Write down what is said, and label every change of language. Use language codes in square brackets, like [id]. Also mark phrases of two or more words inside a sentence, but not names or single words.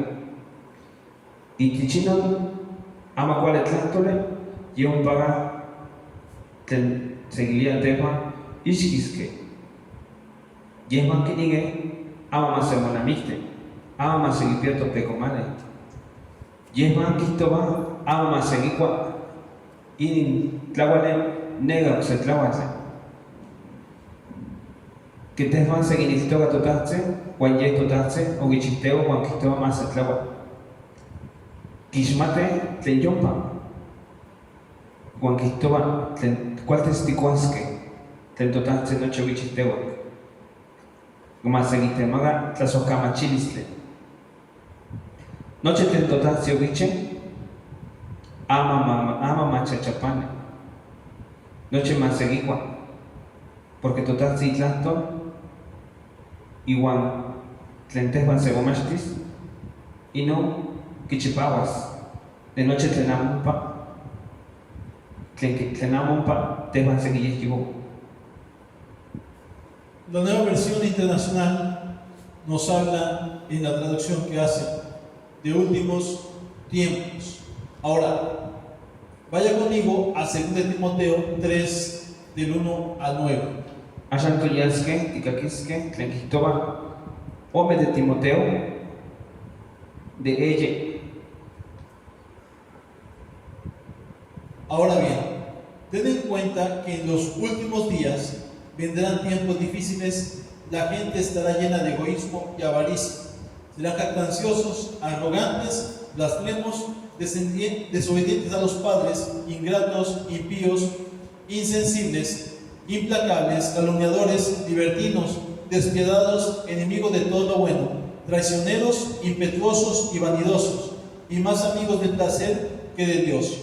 [nhe] Itich inon amo kuali tlahtoli yompaka tlen sekilia tejuan ixkiskej. Yehuan kinikej amo masemonamiktej, amo masekipia totekomalej. Yehuan kihtowa amo masekikua inin tlauali neka okse tlauatl. Que tejuan sekineltoka totajtzi uan yeh totajtzi okichihtowa uan kihtowa masetlaua. Kixmatej tlen yompa uan kihtowa tlen kualtis tikuaskej tlen totajtzi nochi okichihtowa. Masekitemaka tlasohkamachilistli. Nochi tlen totajtzi okichi amo machachapani. Nochi masekikua porque totajtzi itlahtol iuan tlen tejuan sekomachtis inon kichipawas de nochi tlen amo ompa tlen amo ompa tejuan sekiyehyekowa. [es] La Nueva Versión Internacional nos habla en la traducción que hace de últimos tiempos. Ahora, vaya conmigo a 2 Timoteo 3, del 1 al 9. [nhe] Axan toyaskej tikakiskej tlen kihtowa ome de Timoteo de ella. [es] Ahora bien, ten en cuenta que en los últimos días vendrán tiempos difíciles, la gente estará llena de egoísmo y avaricia, serán jactanciosos, arrogantes, blasfemos, desobedientes a los padres, ingratos, impíos, insensibles, implacables, calumniadores, libertinos, despiadados, enemigos de todo lo bueno, traicioneros, impetuosos y vanidosos, y más amigos del placer que de Dios.